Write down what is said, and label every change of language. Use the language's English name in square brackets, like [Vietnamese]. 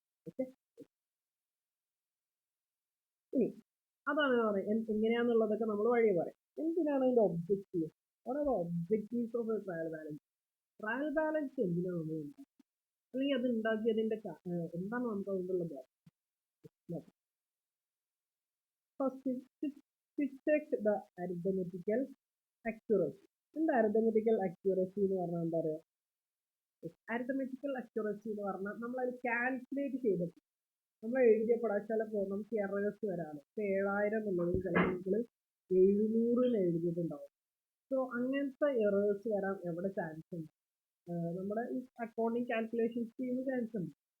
[Malayalam] Okay, ഇനി അതാണ് പറയുന്നത്. എങ്ങനെയാന്നുള്ളതൊക്കെ നമ്മൾ വഴി പറയും. എന്തിനാണ് അതിന്റെ objective? [English] What are the objectives of a trial balance? [Malayalam] Trial balance എന്തിനാണ് നമ്മൾ ഉണ്ടാക്കുന്നത്, അല്ലെങ്കിൽ അത് ഉണ്ടാക്കിയതിന്റെ എന്താണ് നമുക്ക് അതുകൊണ്ടുള്ളത്? [English] First, check the arithmetical accuracy. [Malayalam] എന്താ അരിത്തമെറ്റിക്കൽ അക്യൂറസി എന്ന് പറഞ്ഞാൽ എന്താ പറയുക? അരിത്തമെറ്റിക്കൽ അക്യൂറസി എന്ന് പറഞ്ഞാൽ നമ്മളത് കാൽക്കുലേറ്റ് ചെയ്തിട്ട് നമ്മൾ എഴുതിയപ്പെടാൻ ചിലപ്പോൾ നമുക്ക് എറേഴ്സ് വരാണ്. ഇപ്പോൾ 7000 എന്നുള്ളത് ചിലപ്പോൾ 700 എഴുതിയിട്ടുണ്ടാവും. സോ അങ്ങനത്തെ എറേഴ്സ് വരാൻ എവിടെ ചാൻസ് ഉണ്ട്? നമ്മുടെ ഈ അക്കൗണ്ടിങ് കാൽക്കുലേഷൻസ് ചെയ്യുന്ന ചാൻസ് ഉണ്ട്.